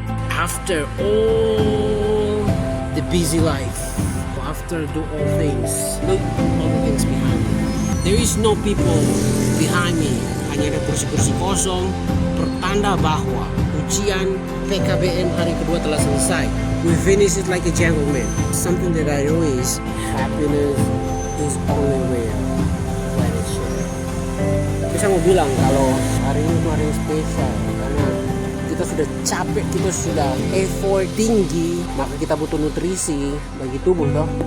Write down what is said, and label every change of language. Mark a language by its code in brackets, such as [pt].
[en] After all the busy life, after do all things, look all the things behind me. There is no people behind me. [id] Hanya ada kursi-kursi kosong, pertanda bahwa ujian PKBM hari kedua telah selesai. [en] We finish it like a gentleman. Something that I know is happiness is only real when it's shared. [id] Tapi saya mau bilang kalau hari ini tuh hari yang spesial karena kita sudah capek, kita sudah effort tinggi, maka kita butuh nutrisi bagi tubuh toh.